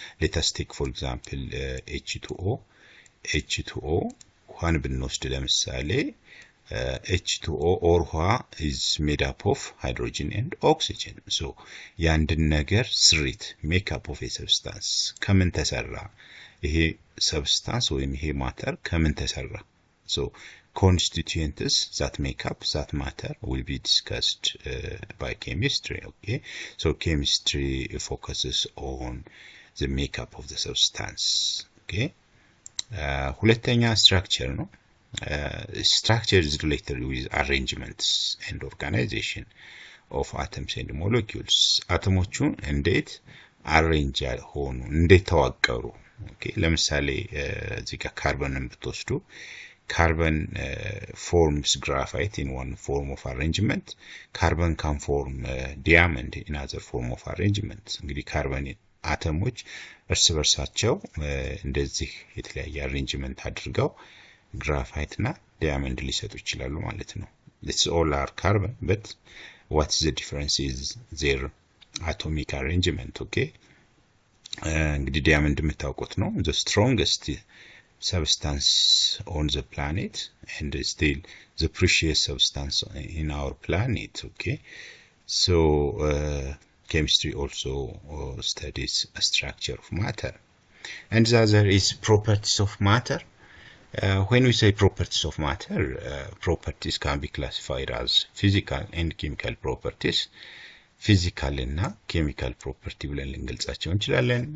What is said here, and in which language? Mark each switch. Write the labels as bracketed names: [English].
[English] Let us take, for example, H2O. [Amharic] ውሃን ብንወስድ ለምሳሌ [English] H2O or ውሃ is made up of hydrogen and oxygen. [Amharic] So የአንድን ነገር ስሪት [English] makeup of a substance [Amharic] ከምን ተሰራ? ይሄ substance ወይም ይሄ matter ከምን ተሰራ? [English] So constituents that make up that matter will be discussed by chemistry. Okay, so chemistry focuses on the makeup of the substance. Okay, [Amharic] ሁለተኛ structure ነው. [English] Structure is related with arrangements and organization of atoms and molecules. [Amharic] አተሞቹን እንዴት arrange ሆኑ፣ እንዴት ተዋቀሩ? [English] Okay, [Amharic] ለምሳሌ እዚህ ጋር ካርበንን ብትወስዱ [English] carbon forms graphite in one form of arrangement. Carbon can form diamond in other form of arrangement. [Amharic] እንግዲህ ካርበን አተሞች እርስ በርሳቸው እንደዚህ የተለያየ arrangement አድርገው graphite እና diamond ሊሰጡ ይችላሉ ማለት ነው. [English] It's all are carbon, but what is the difference is their atomic arrangement. Okay, [Amharic] እንግዲህ diamond የምታውቁት ነው, [English] the strongest substance on the planet and still the precious substance in our planet. Okay, so chemistry also studies a structure of matter, and the other is properties of matter. When we say properties of matter, properties can be classified as physical and chemical properties. [Amharic] ፊዚካል እና ኬሚካል ፕሮፐርቲ ብለን ልንገልጻቸው እንችላለን.